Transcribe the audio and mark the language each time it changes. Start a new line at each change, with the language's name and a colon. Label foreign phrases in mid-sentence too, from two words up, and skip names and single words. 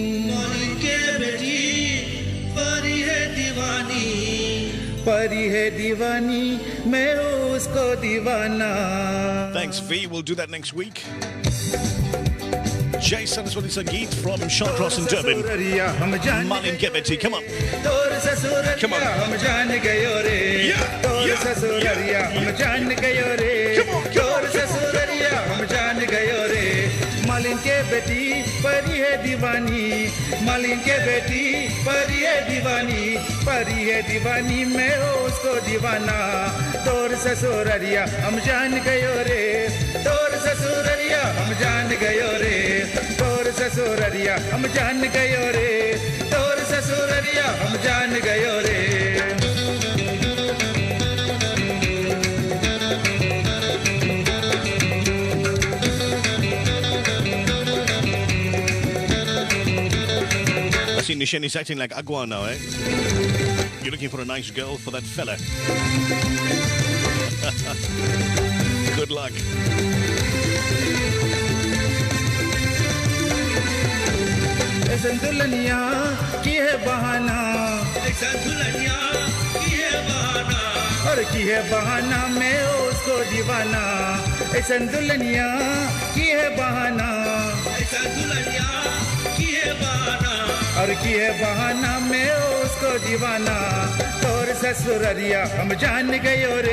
English: Thanks, V. We'll do that next week. Jay Saraswati Sangeet from Shawcross and Durban. Malin Kebeti, come on. Come on.
Bhojpuri: मालिन के बेटी परी है दीवानी मालिन के बेटी परी है दीवानी मैं हो उसको दीवाना तोर ससुररिया हम जान गयो रे तोर ससुररिया हम जान गयो रे तोर ससुररिया हम जान गयो रे तोर ससुररिया हम जान गयो रे
English: I see Nishan is acting like Agua now, eh? You're looking for a nice girl for that fella. Good luck.
Bhojpuri: दुल्हनिया की है बहाना दुल्हनिया की है बहाना और की है बहाना मैं उसको दीवाना ऐसा दुल्हनिया की है बहाना दुल्हनिया की है बहाना और की है बहाना मैं उसको दीवाना तोर ससुररिया हम जान गयो रे